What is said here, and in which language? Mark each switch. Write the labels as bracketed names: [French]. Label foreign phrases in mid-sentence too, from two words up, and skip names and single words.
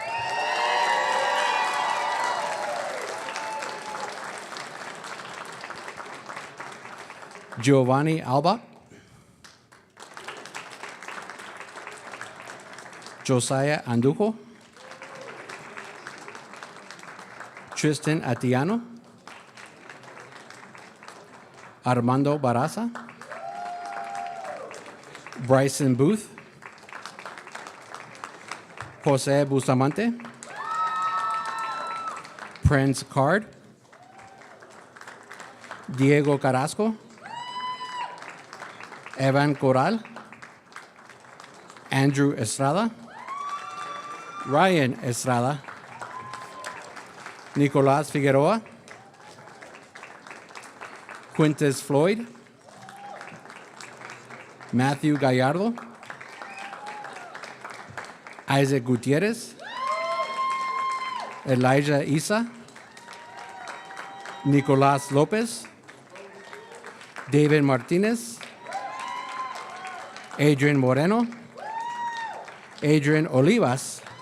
[English] Giovanni Alba, Josiah Andujo, Tristan Atiano, Armando Barraza, Bryson Booth, Jose Bustamante, Prince Card, Diego Carrasco, Evan Corral, Andrew Estrada, Ryan Estrada, Nicolás Figueroa, Quintes Floyd, Matthew Gallardo, Isaac Gutierrez, Elijah Isa, Nicolás Lopez, David Martinez, Adrian Moreno, Adrian Olivas,